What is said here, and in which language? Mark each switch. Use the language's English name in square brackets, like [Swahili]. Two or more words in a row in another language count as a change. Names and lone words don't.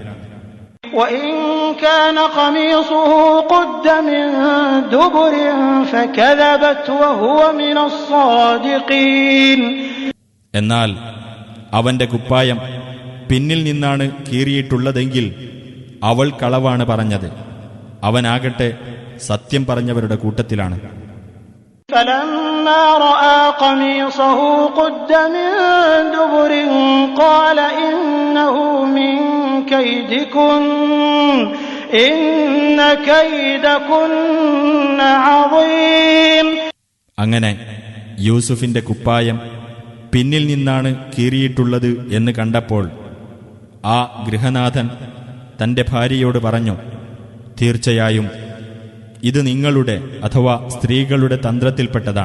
[Arabic] وإن كان قميصه قد من دبر فكذبت وهو من الصادقين. [Malayalam] എന്നാൽ അവന്റെ കുപ്പായം പിന്നിൽ നിന്നാണ് കീറിയിട്ടുള്ളതെങ്കിൽ അവൾ കളവാണ് പറഞ്ഞത്, അവനാകട്ടെ സത്യം പറഞ്ഞവരുടെ കൂട്ടത്തിലാണ്. [Arabic] فلما رأى قميصه قد من دبر قال إنه من كيدكن إن كيدكن عظيم. [Malayalam] അങ്ങനെ യൂസുഫിന്റെ കുപ്പായം പിന്നിൽ നിന്നാണ് കീറിയിട്ടുള്ളത് എന്ന് കണ്ടപ്പോൾ ആ ഗൃഹനാഥൻ തന്റെ ഭാര്യയോട് പറഞ്ഞു, തീർച്ചയായും ഇത് നിങ്ങളുടെ അഥവാ സ്ത്രീകളുടെ തന്ത്രത്തിൽപ്പെട്ടതാണ്.